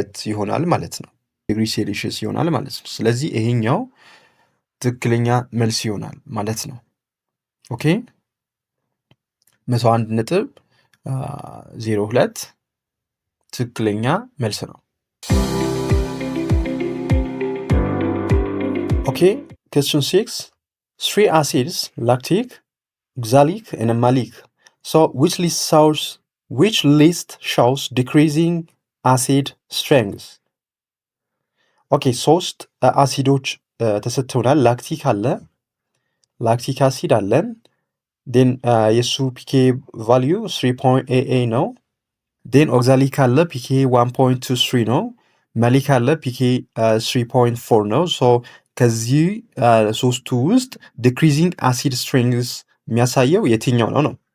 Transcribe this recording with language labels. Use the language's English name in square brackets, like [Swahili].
[Amharic] ይሆናል ማለት ነው። ዲግሪ ሴልሺየስ ይሆናል ማለት ነው። ስለዚህ ይሄኛው ትክክለኛ መልስ ይሆናል ማለት ነው። ኦኬ 101.02 ትክክለኛ መልስ ነው። ኦኬ question 6 3 acids lactic, oxalic and malic. [English] So which list shows decreasing acid strength? [Amharic] ኦኬ 3 አሲዶች ተሰጥተውናል። ላክቲክ አለ ላክቲክ አሲድ አለን ዴን የሱ ፒኬ ቫልዩ 3.88 ነው። ዴን ኦክዛሊክ አለ ፒኬ 1.23 ነው። ማሊክ አለ ፒኬ 3.4 ነው። ሶ ከዚህ ሶስቱ ውስጥ ዲክሪዚንግ አሲድ ስትሬንግስ የሚያሳየው የትኛው ነው ነው?